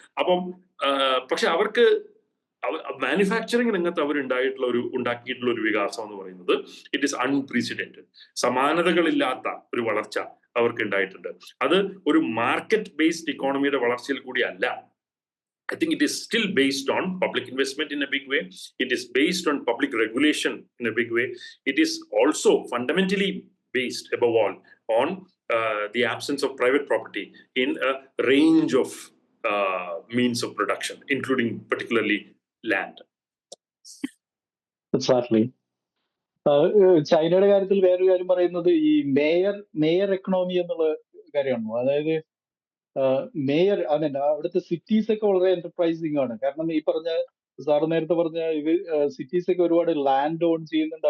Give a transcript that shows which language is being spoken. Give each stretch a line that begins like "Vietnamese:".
Malayalam: അപ്പം പക്ഷെ അവർക്ക് മാനുഫാക്ചറിങ് രംഗത്ത് ഉണ്ടാക്കിയിട്ടുള്ള ഒരു വികാസം എന്ന് പറയുന്നത്
English: It is unprecedented.
Malayalam: സമാനതകളില്ലാത്ത ഒരു വളർച്ച അവർക്ക് ഉണ്ടായിട്ടുണ്ട്. അത് ഒരു മാർക്കറ്റ് ബേസ്ഡ് ഇക്കോണമിയുടെ വളർച്ചയിൽ കൂടി അല്ല.
English: I think it is still based on public investment in a big way. It is based on public regulation in a big way. It is also fundamentally based, above all, on the absence of private property in a range of means of production, including particularly land. Exactly.
Malayalam: ചൈനയുടെ കാര്യത്തിൽ വേറൊരു കാര്യം പറയുന്നത് ഈ mayor economy എന്നുള്ള കാര്യമാണ്. അതായത് mayor അവിടുത്തെ സിറ്റീസ് ഒക്കെ വളരെ എന്റർപ്രൈസിങ് ആണ്. കാരണം ഈ സാറ് നേരത്തെ പറഞ്ഞ സിറ്റീസ് ഒക്കെ ഒരുപാട് ലാൻഡ് ഓൺ ചെയ്യുന്നുണ്ട്.